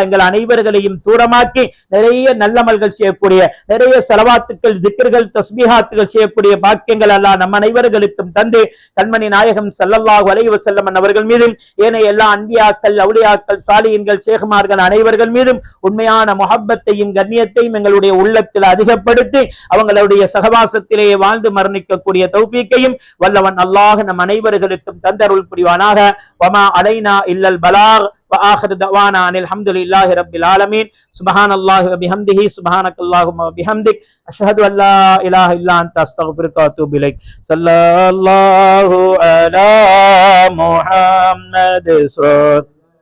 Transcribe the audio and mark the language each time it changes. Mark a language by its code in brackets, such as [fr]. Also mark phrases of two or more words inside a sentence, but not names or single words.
[ta] எங்கள் அனைவர்களையும் தூரமாக்கி நிறைய நல்லமல்கள் செய்யக்கூடிய, நிறைய ஸலவாத்துக்கள், திக்ர்கள், தஸ்பீஹாத்துகள் செய்யக்கூடிய பாக்கியங்கள் அல்லாஹ் நம் அனைவர்களுக்கும் தந்து கண்மணி நாயகம் [ar] صلى الله عليه وسلم [ta] அவர்கள் மீதும் ஏனைய எல்லா அன்பியாக்கள், அவுலியாக்கள், சாலிஹீன்கள், ஷேഖ்மார்கள் அனைவர்கள் மீதும் உண்மையான முஹப்பத்தையும் கண்ணியத்தையும் எங்களுடைய உள்ளத்தில் அதிகப்படுத்தி அவங்களுடைய சகவாசத்திலேயே வாழ்ந்து மரணிக்கக்கூடிய தௌஃபீக்கையும் வல்லவன் அல்லாஹ் நம் அனைவர்களுக்கும் தந்தருள் புரிவானாக. [ar] وما علينا إلا البلاغ وآخر دعوانا أن الحمد لله رب العالمين. سبحان الله وبحمده سبحانك اللهم وبحمدك أشهد أن لا إله إلا أنت أستغفرك وأتوب إليك. صلى الله على محمد